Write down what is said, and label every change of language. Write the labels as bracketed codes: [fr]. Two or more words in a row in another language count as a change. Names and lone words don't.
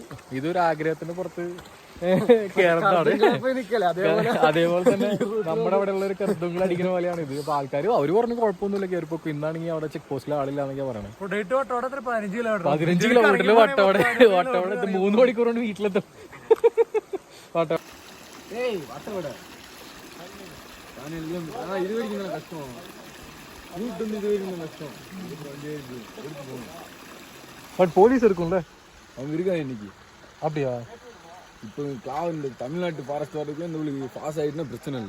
[ml] ഇതൊരു ആഗ്രഹത്തിന്റെ പുറത്ത് കേറുന്നതാണ്. അതേപോലെ തന്നെ നമ്മുടെ അവിടെ ഉള്ള ഒരു കറുത്തുകൾ അടിക്കുന്ന പോലെയാണ് ഇത്. അപ്പൊ ആൾക്കാർ അവര് പറഞ്ഞു കുഴപ്പമൊന്നുമില്ല കയറിപ്പോ. ഇന്നാണെങ്കിൽ അവിടെ ചെക്ക് പോസ്റ്റിൽ ആളില്ലാന്നൊക്കെ പറയണേ. 15 കിലോമീറ്ററിൽ വട്ടവടെ 3 മണിക്കൂർ കൊണ്ട് വീട്ടിലെത്തും. [ta] போலீஸ் இருக்கும்ல அவங்க இருக்காங்க இன்னைக்கு. அப்படியா? இப்போ இந்த தமிழ்நாட்டு ஃபாரஸ்ட் வரதுக்கு இந்த உங்களுக்கு பாஸ் ஆயிட்டுனா பிரச்சனை இல்லை.